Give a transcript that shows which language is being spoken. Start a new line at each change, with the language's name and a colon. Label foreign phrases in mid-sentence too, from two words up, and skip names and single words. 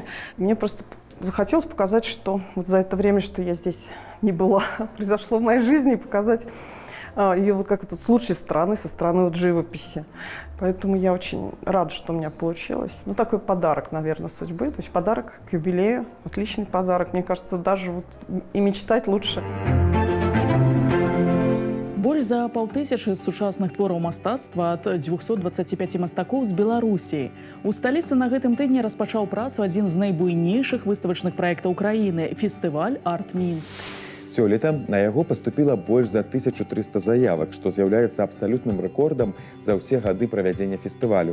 Russian: Мне просто захотелось показать, что вот за это время, что я здесь не была, произошло в моей жизни, показать ее вот как тут с лучшей стороны, со стороны вот живописи. Поэтому я очень рада, что у меня получилось. Ну, такой подарок, наверное, судьбы. То есть подарок к юбилею, отличный подарок. Мне кажется, даже вот и мечтать лучше.
Belarusian: Больш за 5000 сучасных твораў мастацтва ад 225 мастакоў з Беларусі. У сталіцы на гэтым тыдні распачаў працу адзін з найбуйнейшых выставачных праектаў краіны – фестываль «Арт-Мінск». Сёлета на яго паступіла больш за 1300 заявак, што з'яўляецца абсалютным рэкордам за ўсе гады правядзення фестывалю.